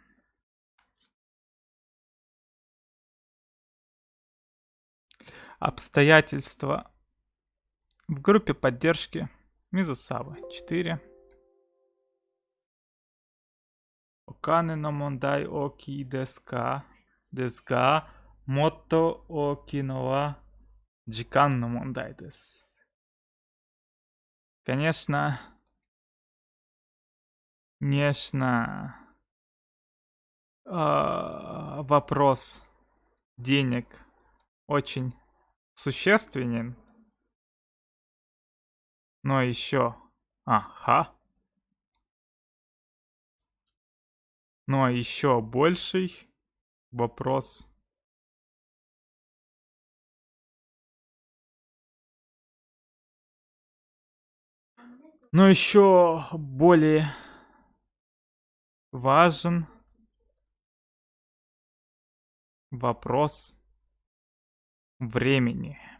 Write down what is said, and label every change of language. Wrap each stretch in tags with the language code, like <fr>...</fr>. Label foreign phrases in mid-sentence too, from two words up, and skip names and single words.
<ru>Обстоятельства в группе поддержки Мизусавы 4.</ru> <ja>お金の問題大きいですがもっと大きいのは時間の問題です.</ja> <ru>Конечно, вопрос денег очень существенен, но еще, но еще больший вопрос но еще более важен вопрос времени.</ru>